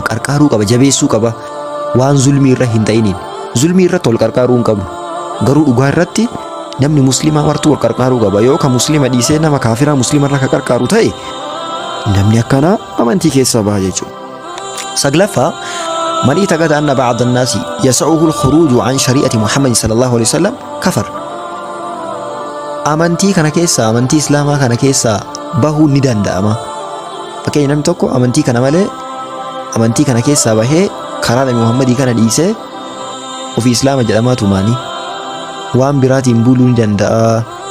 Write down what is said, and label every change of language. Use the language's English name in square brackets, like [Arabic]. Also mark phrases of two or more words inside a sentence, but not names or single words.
[Oromo] Qarqaaruu qaba, jabeessuu qaba. Waan zulmii irra hin ta'iniin. Zulmii irratti wal qarqaaruu hin qabnu. Garuu dhugaa irratti namni muslimaa martuu wal qarqaaruu qaba. Yoo ka muslima dhiisee nama kaafiraa muslima irra ka qarqaaru ta'e namni akkanaa amantii keessaa baha jechuudha. [Arabic] Saglaffaa من اعتقد أن بعض الناس يسعه الخروج عن شريعة محمد صلى الله عليه وسلم كفر. [Oromo] Amantii kana keessa amantii islaamaa kana keessa bahuu ni danda'ama. Fakkeenya namni tokko amantii kana malee amantii kana keessa bahee karaa Nabi Muhammadii kana dhiisee ofii islaama jedhamaa tumaanii waan biraatiin buluu ni danda'a.